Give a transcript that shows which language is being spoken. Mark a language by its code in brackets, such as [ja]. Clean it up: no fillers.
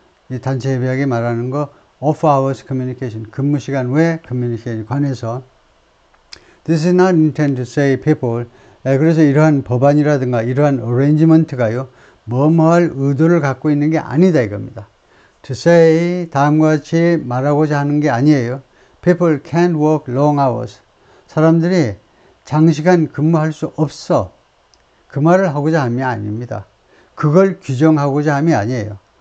[ko] 이 단체 협약이 말하는 거, [en] off hours communication, [ko] 근무 시간 외 커뮤니케이션에 관해서. [en] This is not intended to say people, [ko] 그래서 이러한 법안이라든가 이러한 arrangement가요, 뭐뭐할 의도를 갖고 있는 게 아니다 이겁니다. [en] To say, [ko] 다음과 같이 말하고자 하는 게 아니에요. [en] People can't work long hours. [ko] 사람들이 장시간 근무할 수 없어. 그 말을 하고자 함이 아닙니다. 그걸 규정하고자 함이 아니에요.